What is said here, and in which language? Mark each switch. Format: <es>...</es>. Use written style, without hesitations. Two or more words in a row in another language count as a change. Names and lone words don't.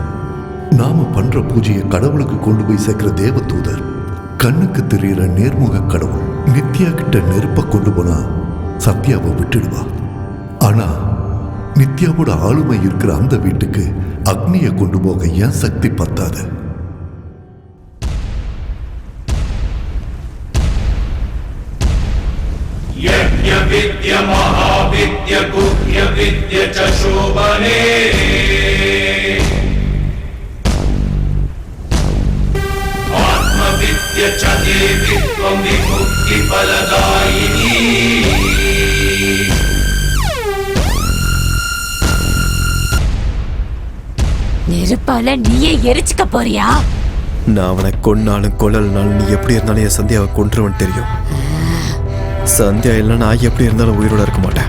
<ta>நாம பண்ற பூஜையை கடவுளுக்கு கொண்டு போய் சேர்க்கிற தேவதூதர், கண்ணுக்கு தெரியற நேர்முக கடவுள். நித்யா கிட்ட நெருப்ப கொண்டு போனா சத்யாவை விட்டுடுவா. ஆனா நித்யாவோட ஆளுமை இருக்கிற அந்த வீட்டுக்கு அக்னியை கொண்டு போக ஏன் சக்தி பத்தாது?</ta> <sa>யஜ்ஞ विद्य महाविद्य गुह्य विद्य च शोभने आत्मविद्य च देवी त्वं विमुक्ति फलदायिनी</sa> <ta>நெருப்பால நீயே எரிச்சுக்க போறியா? நான் அவனை கொன்னாலும் கொல்லலனாலும் நீ எப்படி இருந்தாலும் என் சந்தியாவை கொன்றுவன் தெரியும். சந்தியா இல்லை நான் எப்படி இருந்தாலும் உயிரோட இருக்க மாட்டேன்.</ta>